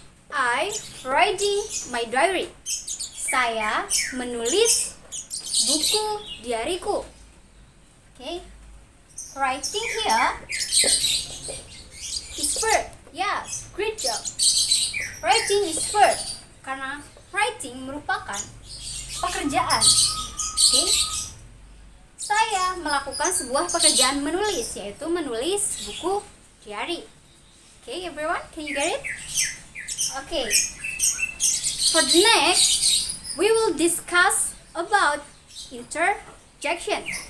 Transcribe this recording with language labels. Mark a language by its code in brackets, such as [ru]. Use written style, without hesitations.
[en] I writing my diary. [id] Saya menulis buku diariku. [en] Okay, writing here is verb. Yes, great job. Writing is verb [id] karena writing merupakan pekerjaan. Okay, saya melakukan sebuah pekerjaan menulis, yaitu menulis buku diary. [en] Okay, everyone, can you get it? Okay, for the next, we will discuss about interjection.